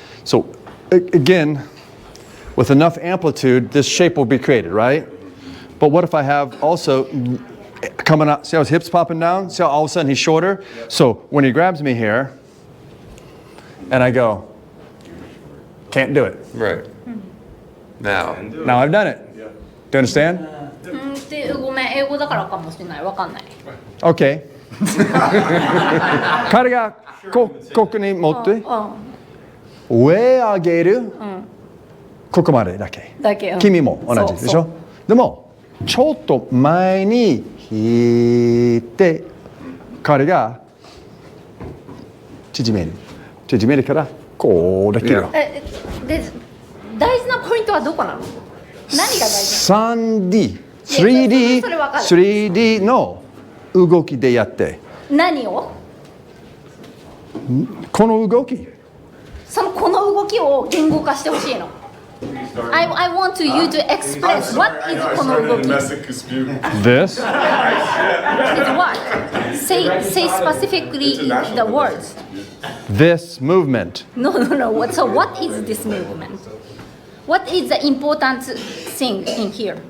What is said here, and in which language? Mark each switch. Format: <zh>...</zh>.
<en>So again, with enough amplitude, this shape will be created, right? But what if I have also coming out, see how his hips popping down? See how all of a sudden he's shorter? So when he grabs me here, and I go, can't do it. Right. Now I've done it. Do you understand?</en> <ja>ごめん、英語だからかもしれない。わかんない。</ja> <en>Okay.</en> <ja>彼がここに持って上上げる、ここまでだけ。だけ。君も同じでしょ。でもちょっと前に引いて彼が縮めるからこうできる。で大事なポイントはどこなの？何が大事？ 3D、それわかる。 3D の動きでやって。何を？この動き。この動きを言語化してほしいの。</ja> <en>I want you to express what is</en> <ja>この動き。</ja> <en>This? It's what? Say specifically the words. This movement. No. So what is this movement? What is the important thing in here?</en>